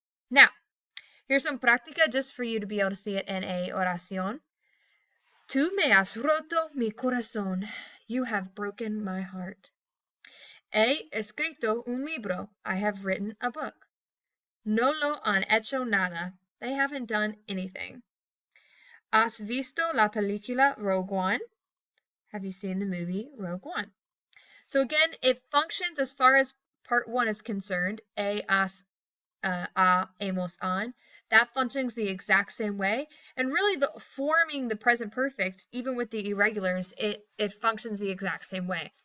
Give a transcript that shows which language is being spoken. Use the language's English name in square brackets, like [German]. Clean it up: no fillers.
[English] Now, here's some práctica just for you to be able to see it in a oración. [Spanish] Tú me has roto mi corazón. [English] You have broken my heart. [Spanish] He escrito un libro. [English] I have written a book. [Spanish] No lo han hecho nada. [English] They haven't done anything. [Spanish] ¿Has visto la película Rogue One? [English] Have you seen the movie Rogue One? So again, it functions as far as part one is concerned. Hemos, on. That functions the exact same way. And really, forming the present perfect, even with the irregulars, it functions the exact same way.